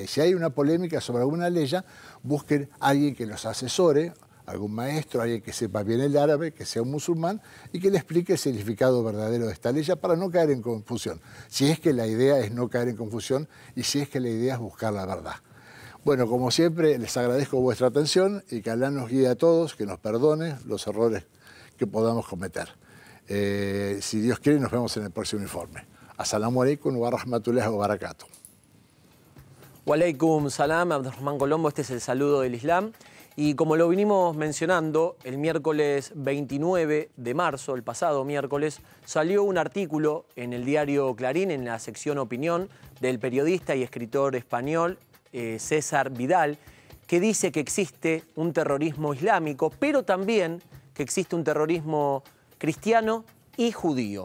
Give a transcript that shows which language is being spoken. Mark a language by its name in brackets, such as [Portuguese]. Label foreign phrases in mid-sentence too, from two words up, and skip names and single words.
[Spanish] Y si hay una polémica sobre alguna ley, busquen a alguien que los asesore, algún maestro, alguien que sepa bien el árabe, que sea un musulmán, y que le explique el significado verdadero de esta ley para no caer en confusión. Si es que la idea es no caer en confusión y si es que la idea es buscar la verdad. Bueno, como siempre, les agradezco vuestra atención y que Alá nos guíe a todos, que nos perdone los errores que podamos cometer. Si Dios quiere, nos vemos en el próximo informe. [Arabic] السلام عليكم ورحمة الله وبركاته. وعليكم السلام, [Spanish] Abdurrahman Colombo, este es el saludo del Islam. Y como lo vinimos mencionando, el miércoles 29 de marzo, el pasado miércoles, salió un artículo en el diario Clarín, en la sección Opinión, del periodista y escritor español César Vidal, que dice que existe un terrorismo islámico, pero también que existe un terrorismo cristiano y judío.